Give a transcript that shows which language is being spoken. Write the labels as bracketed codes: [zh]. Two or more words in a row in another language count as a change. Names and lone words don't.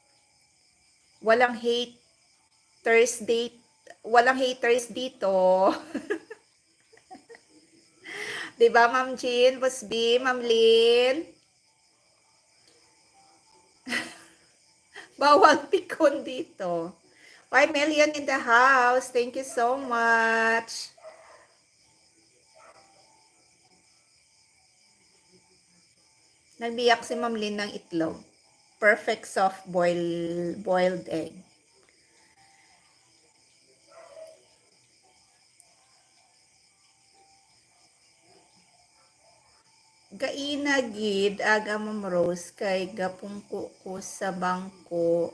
[tl] Walang hate. Thursday, walang haters dito. 'Di ba, Ma'am Jean, Boss B, Ma'am Lynn? Bawal pikon dito. [en] 5 million in the house. Thank you so much. [tl] Nagbiyak si Ma'am Lynn ng itlog. [en] Perfect soft boiled egg. [hil] Gaina gid aga Ma'am Rose kay gapungko ko sa bangko